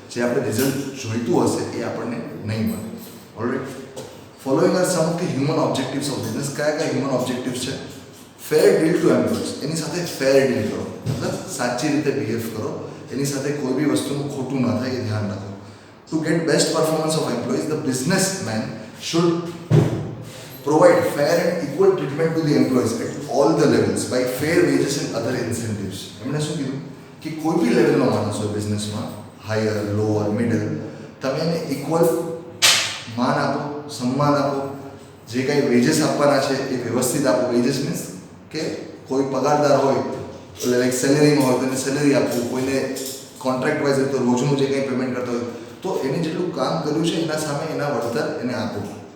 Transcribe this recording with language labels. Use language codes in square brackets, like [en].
[gu] જે આપણે રિઝલ્ટ જોઈતું હશે એ આપણને નહીં મળે. Alright. [en] Following are some of the human objectives of business. [gu] કયા કયા હ્યુમન ઓબ્જેક્ટિવ્સ છે? [en] Fair deal to employees. [gu] એની સાથે ફેર ડીલ કરો, મતલબ સાચી રીતે બિહેવ કરો, એની સાથે કોઈ બી વસ્તુનું ખોટું ના થાય એ ધ્યાન રાખો. [en] To get best performance of employees, the businessman should provide fair and equal treatment to the employees at all the levels by fair wages and other incentives. [gu] એમણે શું કીધું કે કોઈ બી લેવલનો માણસ હોય બિઝનેસમાં, હાયર, લોઅર, મિડલ, તમે એને ઇક્વલ માન આપો, સન્માન આપો. જે કાંઈ વેજીસ આપવાના છે એ વ્યવસ્થિત આપો. વેજીસ મીન્સ કે કોઈ પગારદાર હોય એટલે લાઈક સેલેરીમાં હોય તો એને સેલેરી આપવું, કોઈને કોન્ટ્રાક્ટ વાઇઝ હોય તો રોજનું જે કંઈ પેમેન્ટ કરતા હોય તો એને જેટલું કામ કર્યું છે એના સામે એના વળતર એને આપો.